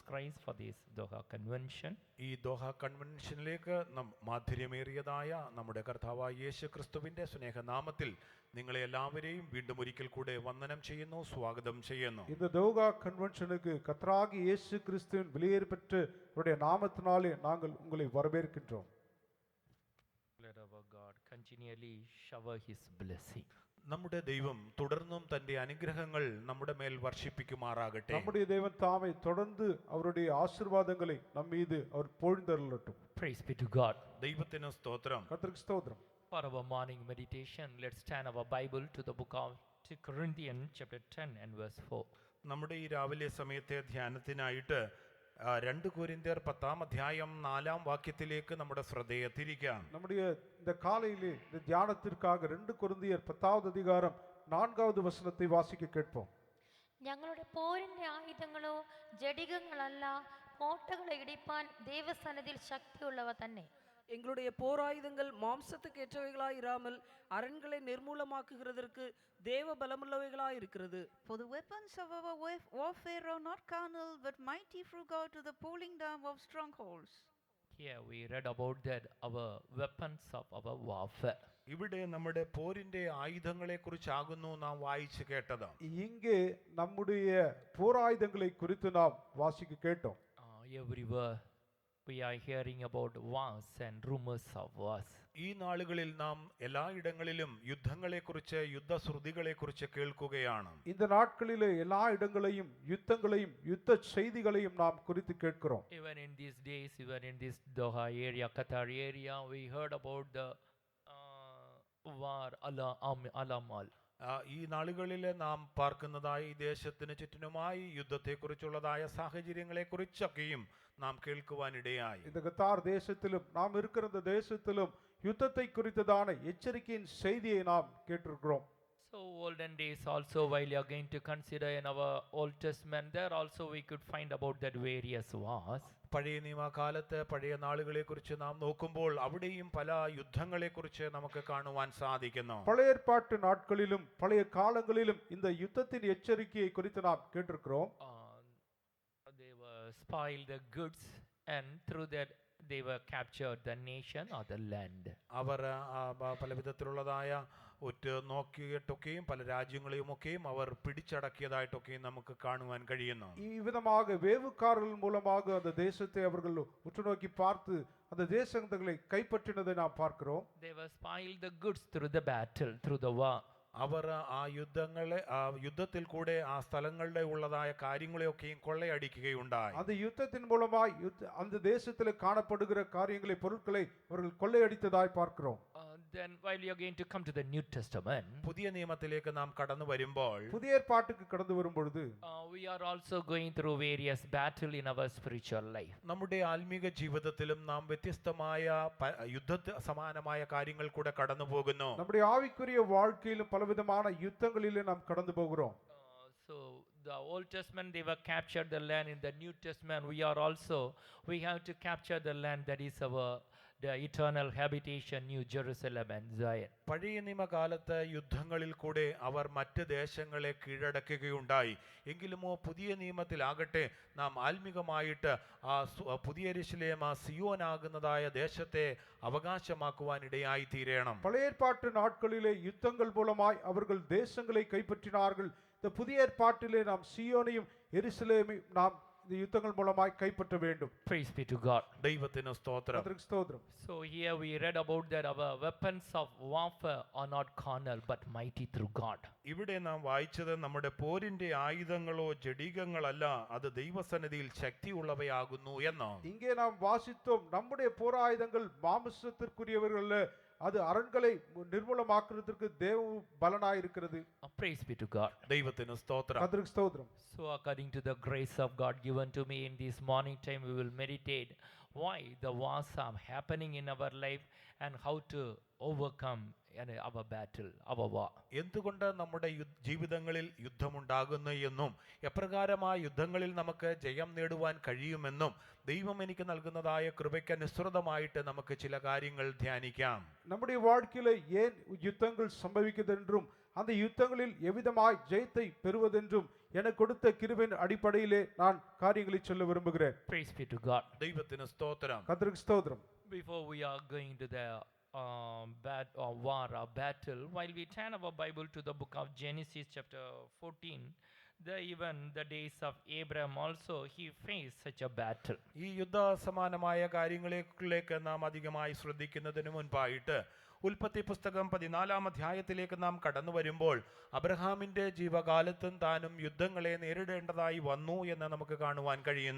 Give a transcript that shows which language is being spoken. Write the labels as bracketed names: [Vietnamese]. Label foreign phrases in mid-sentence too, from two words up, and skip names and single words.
[English] organized for this Doha convention. [Malayalam] ഈ ദോഹ കൺവെൻഷനിലേക്ക് മാധുര്യമേറിയതായ നമ്മുടെ കർത്താവായ യേശു ക്രിസ്തുവിന്റെ സ്നേഹനാമത്തിൽ നിങ്ങളെ എല്ലാവരെയും വീണ്ടും ഒരിക്കൽ കൂടെ വന്ദനം ചെയ്യുന്നു, സ്വാഗതം ചെയ്യുന്നു. [Tamil] இந்த தோகா கன்வென்ஷனுக்கு கர்த்தராகிய இயேசு கிறிஸ்துவின் வெளியேறப்பெற்ற அவருடைய நாமத்தினாலே நாங்கள் உங்களை வரவேற்கின்றோம். [English] Let our God continually shower his blessing. [Malayalam] നമ്മുടെ ദൈവം തുടർന്നും തന്റെ അനുഗ്രഹങ്ങൾ നമ്മുടെ മേൽ വർഷിപ്പിക്കുമാറാകട്ടെ. [Tamil] நம்முடைய தேவன் தாமே தொடர்ந்து அவருடைய ஆசீர்வாதங்களை நம் மீது அவர் பொழிந்தருளட்டும். [English] Praise be to God. [Malayalam] ദൈവത്തിന് സ്തോത്രം. [Tamil] கர்த்தருக்கு ஸ்தோத்திரம். [English] For our morning meditation, let's turn our Bible to the book of 2 Corinthians chapter 10 and verse 4. [Malayalam] നമ്മുടെ ഈ രാവിലെ സമയത്തെ ധ്യാനത്തിനായിട്ട് 2 കൊരിന്ത്യർ 10 അധ്യായം 4 വാക്യത്തിലേക്ക് നമ്മുടെ ശ്രദ്ധയെ തിരിക്കാം. [Tamil] நம்முடைய இந்த காலையிலே இந்த தியானத்திற்காக 2 கொரிந்தியர் 10வது அதிகாரம் 4வது வசனத்தை வாசிக்க கேட்போம். [Malayalam] ഞങ്ങളുടെ പോരിന്റെ ആയുധങ്ങളോ ജഡികങ്ങളല്ല, കോട്ടകളെ ഇടിപ്പാൻ ദൈവസന്നിധിയിൽ ശക്തിയുള്ളവ തന്നെ. [Tamil] எங்களுடைய போராயுதங்கள் மாம்சத்துக்கு ஏற்றவைகளாய் இராமல் அரண்களை நிர்மூலமாக்குகிறதற்கு தேவ பலமுள்ளவைகளாய் இருக்கிறது. [English] For the weapons of our warfare are not carnal, but mighty through God to the pulling down of strongholds. Here we read about that our weapons of our warfare. [Malayalam] ഇവിടെ നമ്മുടെ പോരിന്റെ ആയുധങ്ങളെ കുറിച്ചാകുന്നു നാം വായിച്ചു കേട്ടത്. [Tamil] இங்கே நம்முடைய போராயுதங்களை குறித்து நாம் வாசிக்க கேட்டோம். [English] Everywhere we are hearing about wars and rumors of wars. [Malayalam] ഈ നാളുകളിൽ നാം എല്ലായിടങ്ങളിലും യുദ്ധങ്ങളെക്കുറിച്ച്, യുദ്ധശ്രുതികളെക്കുറിച്ച് കേൾക്കുകയാണ്. [Tamil] இந்த நாட்களிலே எல்லா இடங்களையும் யுத்தங்களையும் யுத்த செய்திகளையும் நாம் குறித்து கேட்கிறோம். [English] Even in these days, even in this Doha area, Qatar area, we heard about the war Alamal. [Malayalam] ഈ നാളുകളിൽ നാം പാർക്കുന്നതായ ഈ ദേശത്തിന് ചുറ്റിനുമായി യുദ്ധത്തെക്കുറിച്ചുള്ളതായ സാഹചര്യങ്ങളെക്കുറിച്ചൊക്കെയും നാം കേൾക്കുവാനിടയായി. [Tamil] இந்த கத்தார் தேசத்திலும் நாம் இருக்கிற இந்த தேசத்திலும் யுத்தத்தை குறித்ததான எச்சரிக்கையின் செய்தியை நாம் கேட்டிருக்கிறோம். [English] So olden days also, while you are going to consider in our Old Testament, there also we could find about that various wars. [Malayalam] പഴയ നിയമകാലത്ത് പഴയ നാളുകളെക്കുറിച്ച് നാം നോക്കുമ്പോൾ അവിടെയും പല യുദ്ധങ്ങളെക്കുറിച്ച് നമുക്ക് കാണുവാൻ സാധിക്കുന്നു. [Tamil] பழைய ஏற்பாட்டு நாட்களிலும் பழைய காலங்களிலும் இந்த யுத்தத்தின் எச்சரிக்கையை குறித்து நாம் கேட்டிருக்கிறோம். [English] They were spoiled the goods, and through that they were captured the nation or the land. [Malayalam] അവർ പല വിധത്തിലുള്ളതായ നോക്കിയിട്ടൊക്കെയും പല രാജ്യങ്ങളെയുമൊക്കെയും അവർ പിടിച്ചടക്കിയതായിട്ടൊക്കെയും നമുക്ക് കാണുവാൻ കഴിയുന്നു. [Tamil] இவ்விதமாக வேவுக்காரர்கள் மூலமாக அந்த தேசத்தை அவர்கள் உற்று நோக்கி பார்த்து அந்த தேசங்களை கைப்பற்றினதை நாம் பார்க்கிறோம். [English] They were spoiled the goods through the battle, through the war. [Malayalam] അവർ ആ യുദ്ധത്തിൽ കൂടെ ആ സ്ഥലങ്ങളുടെ ഉള്ളതായ കാര്യങ്ങളെയൊക്കെയും കൊള്ളയടിക്കുകയുണ്ടായി. [Tamil] அந்த யுத்தத்தின் மூலமாய் அந்த தேசத்தில் காணப்படுகிற காரியங்களை, பொருட்களை அவர்கள் கொள்ளையடித்ததாய் பார்க்கிறோம். [English] Then while you are going to come to the New Testament, [Malayalam] പുതിയ നിയമത്തിലേക്ക് നാം കടന്നു വരുമ്പോൾ, [Tamil] புதிய ஏற்பாட்டுக்கு கடந்து வரும்பொழுது [English] we are also going through various battle in our spiritual life. [Malayalam] നമ്മുടെ ആത്മീക ജീവിതത്തിലും നാം വ്യത്യസ്തമായ യുദ്ധ സമാനമായ കാര്യങ്ങൾ കൂടെ കടന്നു പോകുന്നു. [Tamil] நம்முடைய ஆவிக்குரிய வாழ்க்கையிலும் பலவிதமான யுத்தங்களிலே நாம் கடந்து போகிறோம். [English] So the Old Testament, they were captured the land. In the New Testament, we have to capture the land that is the eternal habitation, New Jerusalem and Zion. [Malayalam] പഴയ നിയമകാലത്ത് യുദ്ധങ്ങളിൽ കൂടെ അവർ മറ്റ് ദേശങ്ങളെ കീഴടക്കുകയുണ്ടായി. എങ്കിലുമോ പുതിയ നിയമത്തിലാകട്ടെ നാം ആത്മീകമായിട്ട് ആ പുതിയ യെരൂശലേം, ആ സിയോനാകുന്നതായ ദേശത്തെ അവകാശമാക്കുവാനിടയായി തീരണം. [Tamil] பழைய ஏற்பாட்டு நாட்களிலே யுத்தங்கள் மூலமாய் அவர்கள் தேசங்களை கைப்பற்றினார்கள். இந்த புதிய ஏற்பாட்டிலே நாம் சியோனையும் எருசலேமையும் நாம் இந்த யுத்தங்கள் மூலமாய் கைப்பற்ற வேண்டும். [English] Praise be to God. [Malayalam] ദൈവത്തിന് സ്തോത്രം. [Tamil] கர்த்தருக்கு ஸ்தோத்திரம். [English] So here we read about that our weapons of warfare are not carnal but mighty through God. [Malayalam] ഇവിടെ നാം വായിച്ചത് നമ്മുടെ പോരിന്റെ ആയുധങ്ങളോ ജഡികങ്ങളല്ല, അത് ദൈവസന്നിധിയിൽ ശക്തിയുള്ളവയാകുന്നു എന്നാണ്. [Tamil] இங்கே நாம் வாசித்தோம், நம்முடைய போராயுதங்கள் மாம்சத்திற்குரியவர்கள் அல்ல, அது அரண்களை நிர்மூலமாக்குறதுக்கு தேவ பலனாய் இருக்கிறது. [English] Praise be to God. [Malayalam] ദൈവത്തിന് സ്തോത്രം. [Tamil] கர்த்தருக்கு ஸ்தோத்திரம். [English] So according to the grace of God given to me in this morning time, we will meditate why the wars are happening in our life and how to overcome our battle, our war. [Malayalam] എന്തുകൊണ്ട് നമ്മുടെ ജീവിതങ്ങളിൽ യുദ്ധമുണ്ടാകുന്നു എന്നും എപ്രകാരം ആ യുദ്ധങ്ങളിൽ നമുക്ക് ജയം നേടുവാൻ കഴിയുമെന്നും ദൈവം എനിക്ക് നൽകുന്നതായ കൃപയ്ക്ക് അനുസൃതമായിട്ട് നമുക്ക് ചില കാര്യങ്ങൾ ധ്യാനിക്കാം. [Tamil] நம்முடைய வாழ்க்கையில ஏன் யுத்தங்கள் சம்பவிக்குதென்றும் அந்த யுத்தங்களில் எவ்விதமாய் ஜெயத்தை பெறுவதென்றும் எனக்கு கொடுத்த கிருபையின் அடிப்படையிலே நான் காரியங்களை சொல்ல விரும்புகிறேன். [English] Praise be to God. [Malayalam] ദൈവത്തിന് സ്തോത്രം. [Tamil] கர்த்தருக்கு ஸ்தோத்திரம். [English] Before we are going to the war or battle, while we turn our Bible to the book of Genesis chapter 14, the days of Abraham also, he faced such a battle. [Malayalam] ഈ യുദ്ധ സമാനമായ കാര്യങ്ങളിലേക്ക് നാം അധികമായി ശ്രദ്ധിക്കുന്നതിന് മുൻപായിട്ട് ഉൽപ്പത്തി പുസ്തകം 14 അധ്യായത്തിലേക്ക് നാം കടന്നു വരുമ്പോൾ അബ്രഹാമിന്റെ ജീവകാലത്തും താനും യുദ്ധങ്ങളെ നേരിടേണ്ടതായി വന്നു എന്ന് നമുക്ക് കാണുവാൻ കഴിയുന്നു.